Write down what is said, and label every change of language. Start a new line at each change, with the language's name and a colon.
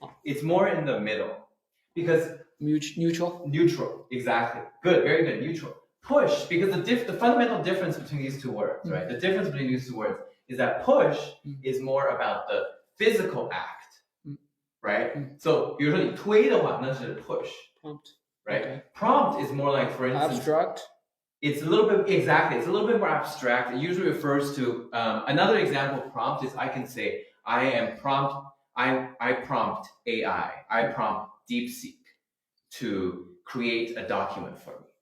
English: It's more in the middle, because neutral. Neutral, exactly. Good, very good. Neutral. Push, because the fundamental difference between these two words, right? The difference between these two words is that push is more about the physical act, right?
Chinese: So, 比如说你推的话，那是 push.
English: Prompt. Right? Okay. Prompt is more like, for instance, abstract. It's a little bit it's a little bit more abstract. It usually refers to another example of prompt is I can say I prompt AI, I prompt DeepSeek to create a document for me.